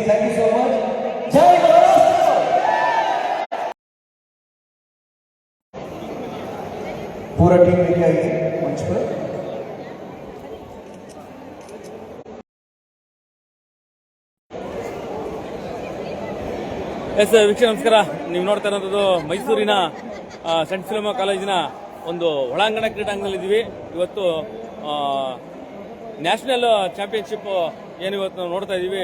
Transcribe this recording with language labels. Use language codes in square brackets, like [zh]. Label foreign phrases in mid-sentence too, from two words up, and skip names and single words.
[en] Thank you so much. [mr] Jai Maharashtra! [hi] पूरा टीम लेके आई है मंच पर. [kn] ಎಸ್ ವೀಕ್ಷಕ ನಮಸ್ಕಾರ. ನೀವು ನೋಡ್ತಾ ಇರೋದು ಮೈಸೂರಿನ ಸೆಂಟ್ ಫಿಲೋಮಿನಾ ಕಾಲೇಜಿನ ಒಂದು ಒಳಾಂಗಣ ಕ್ರೀಡಾಂಗಣದಲ್ಲಿದ್ದೀವಿ. ಇವತ್ತು [en] national championship [kn] ಏನು ಇವತ್ತು ನಾವು ನೋಡ್ತಾ ಇದ್ದೀವಿ.